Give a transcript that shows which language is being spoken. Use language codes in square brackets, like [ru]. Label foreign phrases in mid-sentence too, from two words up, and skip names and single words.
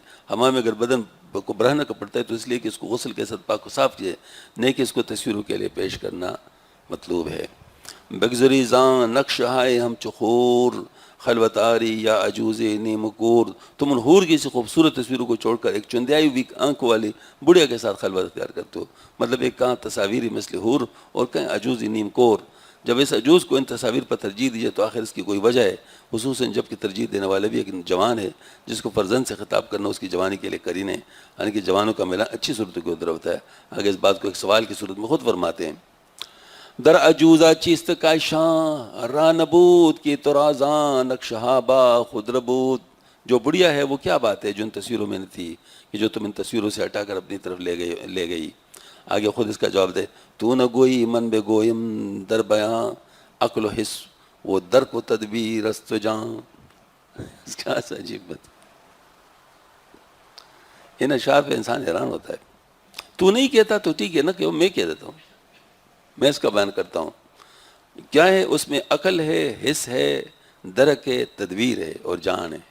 [ur] حمام اگر بدن کو برہنہ کا پڑتا ہے تو اس لیے کہ اس کو غسل کے ساتھ پاک و صاف کیے، نہیں کہ اس کو تصویروں کے لیے پیش کرنا مطلوب ہے. [fa] بگزری زاں نقش ہائے ہم چخور خلوت آری یا عجوز نیم کور، [ur] تم ان حور کی سی خوبصورت تصویروں کو چھوڑ کر ایک چندیائی ہوئی آنکھ والی بڑھیا کے ساتھ خلوت اختیار کرتے ہو. مطلب ایک کہاں تصاویری مثل حور اور کہیں [fa] عجوز نیم کور. [ur] جب اس عجوز کو ان تصاویر پر ترجیح دیجیے تو آخر اس کی کوئی وجہ ہے، خصوصاً جب کہ ترجیح دینے والا بھی ایک جوان ہے جس کو فرزند سے خطاب کرنا اس کی جوانی کے لیے قرین ہے، یعنی کہ جوانوں کا ملان اچھی صورتوں کی ادھر ہوتا ہے. آگے اس بات کو ایک سوال کی صورت میں خود فرماتے ہیں. [fa] در عجوزہ چیست کاشاں راہ نبود کی ترازاں نقشہابا خود ربود. [ur] جو بڑھیا ہے وہ کیا بات ہے جو ان تصویروں میں نہ تھی کہ جو تم ان تصویروں سے ہٹا کر اپنی طرف لے گئی. آگے خود اس کا جواب دے. [fa] تو نہ گوئی من بے گویم در بیاں عقل و حس وہ درک و تدبیر است جاں. [ur] اس کا عجیب بات. ان اشعار پہ انسان حیران ہوتا ہے. تو نہیں کہتا تو ٹھیک ہے نا کہ میں کہہ دیتا ہوں، میں اس کا بیان کرتا ہوں. کیا ہے اس میں؟ عقل ہے، حس ہے، درک ہے، تدبیر ہے اور جان ہے.